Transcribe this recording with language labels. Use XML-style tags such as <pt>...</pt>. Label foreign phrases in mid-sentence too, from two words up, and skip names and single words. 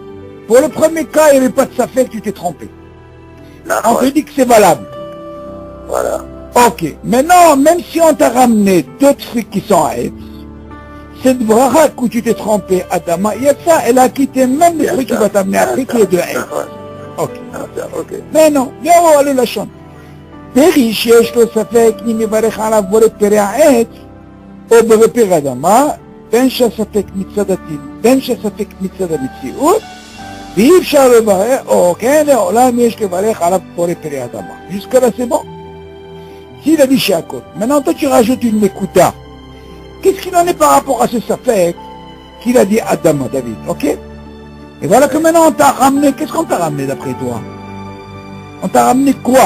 <fr>Pour le premier cas, il n'y avait pas de safek, tu t'es trompé. On te dit que c'est valable. Voilà. Ok. Maintenant, même si on t'a ramené d'autres fruits qui sont à Etz, cette bracha où tu t'es trompé, Adama, il y a ça, elle a quitté même les fruits qui va t'amener après, qui est de Etz. Ok. Mais non, viens voir le lachon.</fr> <he>פרי שיש לו ספק אם יברך עליו בורא פרא העץ או בורא פרא אדמה, בין שהספק מצד הדין, בין שהספק מצד המציאות, ואי אפשר לברך, או כן, לעולם יש לברך עליו בורא פרא אדמה.</he> <fr>Jusque-là, c'est bon. S'il a dit שהכל. Maintenant, toi, tu rajoutes une nekuda. Qu'est-ce qu'il en est par rapport à ce safek qu'il a dit Adama, David, ok? Et voilà que maintenant, on t'a ramené, qu'est-ce qu'on t'a ramené d'après toi? On t'a ramené quoi?</fr>